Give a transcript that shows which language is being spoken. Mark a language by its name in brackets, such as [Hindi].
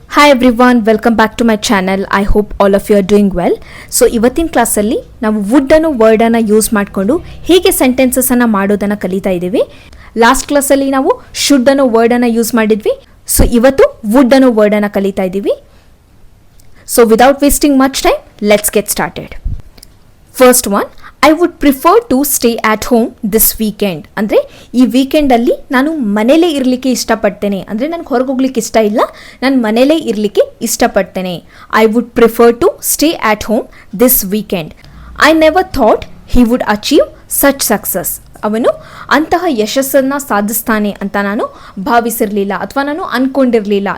[English] Hi everyone, welcome back to my channel. I hope all of you are doing well. [Kannada] So ಇವತ್ತಿನ ಕ್ಲಾಸಲ್ಲಿ ನಾವು wood ಅನ್ನೋ word ಅನ್ನು use ಮಾಡಿಕೊಂಡು ಹೇಗೆ ಸೆಂಟೆನ್ಸಸ್ ಅನ್ನು ಮಾಡೋದನ್ನ ಕಲಿತಾ ಇದ್ದೀವಿ. ಲಾಸ್ಟ್ ಕ್ಲಾಸಲ್ಲಿ ನಾವು ಶುಡ್ ಅನ್ನೋ ವರ್ಡ್ ಅನ್ನು ಯೂಸ್ ಮಾಡಿದ್ವಿ. ಸೊ ಇವತ್ತು ವುಡ್ ಅನ್ನೋ ವರ್ಡ್ ಅನ್ನು ಕಲಿತಾ ಇದ್ದೀವಿ. [English] So without wasting much time, let's get started. First one, I would prefer to stay at home this weekend. [Kannada] ಅಂದರೆ ಈ ವೀಕೆಂಡಲ್ಲಿ ನಾನು ಮನೇಲೇ ಇರಲಿಕ್ಕೆ ಇಷ್ಟಪಡ್ತೇನೆ. ಅಂದರೆ ನನಗೆ ಹೊರಗೆ ಹೋಗ್ಲಿಕ್ಕೆ ಇಷ್ಟ ಇಲ್ಲ, ನಾನು ಮನೇಲೇ ಇರಲಿಕ್ಕೆ ಇಷ್ಟಪಡ್ತೇನೆ. [English] I would prefer to stay at home this weekend. I never thought he would achieve such success. [Kannada] ಅವನು ಅಂತಹ ಯಶಸ್ಸನ್ನು ಸಾಧಿಸ್ತಾನೆ ಅಂತ ನಾನು ಭಾವಿಸಿರಲಿಲ್ಲ ಅಥವಾ ನಾನು ಅಂದ್ಕೊಂಡಿರಲಿಲ್ಲ.